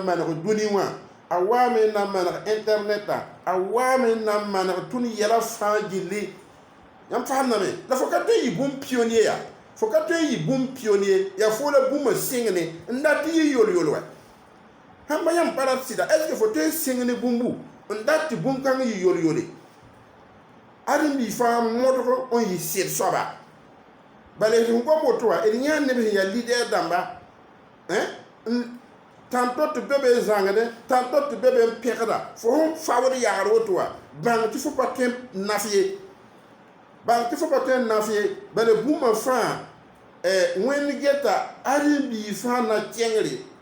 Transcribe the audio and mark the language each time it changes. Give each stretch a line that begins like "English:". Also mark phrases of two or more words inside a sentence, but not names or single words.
Mossi: maneg dũni wã a waame n na n maneg internetã a waame n na n maneg tõnd yɛla fãa gilli yãmb faamdame la fo ka tõe n yɩ bũmb pionnier yaa fo ka tõe n yɩ bũmb pionnier yaa fo la bũmb sɩngne n dat yɩ yol-yol wa sãn pa yãmb pa rat sɩda
French: est ce que
Mossi: fo tõe n sɩngni bũmbu n dat tɩ bũmb kãng yɩ yol-yole ãdem-bi fãa modg n yɩ sɩd soaba bala sẽn gom woto wa d yãa neb sẽn yaa lidɛɛ dãmba tãn-to tɩ be be n zãngdẽ tãn-to tɩ be be n pẽgda fo sẽn faood yagr woto wa bãng tɩ fo pa tõe n naf ye bãng tɩ fo pa tõe n naf ye bala bũmba fãa wẽnd geta ãdem-bi fãa na kẽngre